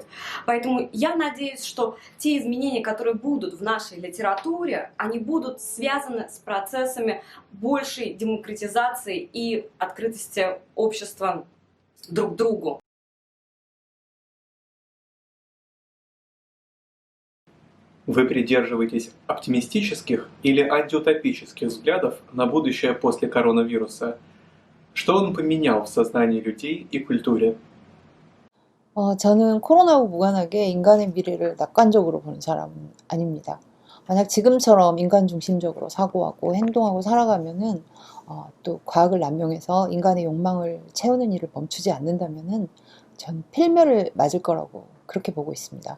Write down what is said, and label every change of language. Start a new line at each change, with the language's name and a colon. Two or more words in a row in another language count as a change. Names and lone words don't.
Russian: Поэтому я надеюсь, что те изменения, которые будут в нашей литературе, они будут связаны с процессами большей демократизации и открытости общества друг к другу. Вы придерживаетесь оптимистических или антиутопических взглядов на будущее после коронавируса? Что он поменял в сознании людей и культуре?
Korean: 저는 코로나하고 무관하게 인간의 미래를 낙관적으로 보는 사람은 아닙니다. 만약 지금처럼 인간 중심적으로 사고하고 행동하고 살아가면은 또 과학을 남용해서 인간의 욕망을 채우는 일을 멈추지 않는다면은 전 필멸을 맞을 거라고 그렇게 보고 있습니다.